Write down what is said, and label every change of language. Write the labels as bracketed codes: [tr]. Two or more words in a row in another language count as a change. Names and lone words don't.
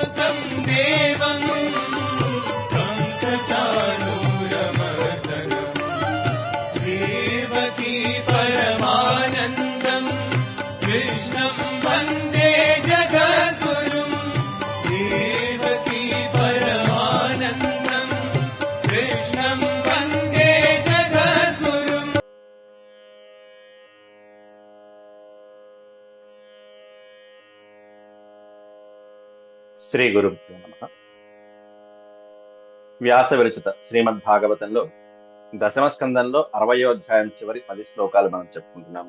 [sa] देवं कंसचाणूरमर्दनम् देवकी परमानन्दम् कृष्णं वन्दे जगद्गुरुम् देवकी परमानन्दम् कृष्णं वन्दे जगद्गुरुम्. శ్రీ గురుభ్యో నమః. [te] వ్యాస విరచిత శ్రీమద్భాగవతంలో దశమ స్కందంలో 60వ అధ్యాయం చివరి 10 శ్లోకాలు మనం చెప్పుకుంటున్నాం.